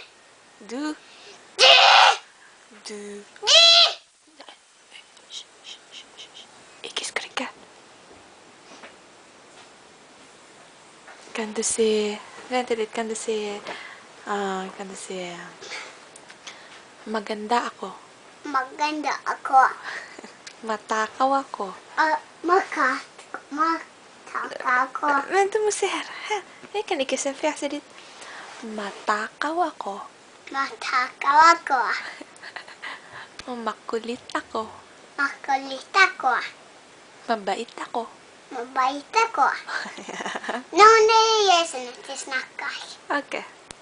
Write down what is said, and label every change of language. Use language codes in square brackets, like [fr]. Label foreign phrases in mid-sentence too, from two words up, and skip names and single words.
[no] Du? Du! Du? Du! Ikke skrike. Kan du se... Vent litt, kan du se... kan du se... [tl] Maganda ako. Maganda ako. Matakaw ako. Mataka ako. [no] Men du må se her. Her. Jeg kan ikke se fjeset ditt. [tl] Matakaw ako. Matakaw ako. Og makulit ako. Makulit ako. Mabait ako. Mabait ako. [no] Noen gjør sånn at jeg snakker. Ok.